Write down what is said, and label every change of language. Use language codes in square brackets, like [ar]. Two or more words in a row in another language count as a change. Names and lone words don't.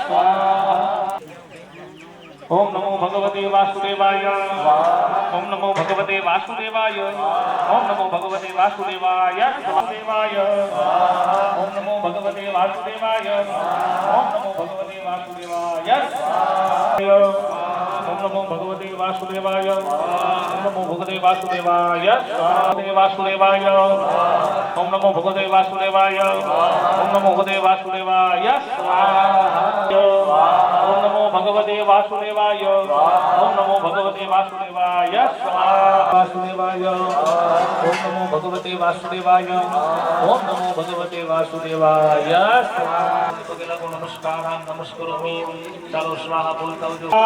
[sa] ओम नमो भगवते वासुदेवाय ओम नमो भगवते वासुदेवाय ओम नमो भगवते वासुदेवाय वासुदेवाय ओम नमो भगवते वासुदेवाय ओम नमो भगवते वासुदेवाय ओम नमो भगवते વાસુદેવાય ઓમ નમો ભગવતે વાસુદેવાય વાસુદેવાય ઓમ નમો ભગવતે વાસુદેવાય ઓમ નમો ભગવતે વાસુદેવાય ઓમ નમો ભગવતે વાસુદેવાય ઓમ નમો ભગવતે વાસુદેવાય વાસુદેવાય ઓમ નમો ભગવતે વાસુદેવાય ઓમ નમો ભગવતે વાસુદેવાય નમસ્કાર નમસ્કરોમી [gu] ચાલો સ્વાહા બોલતા આવજો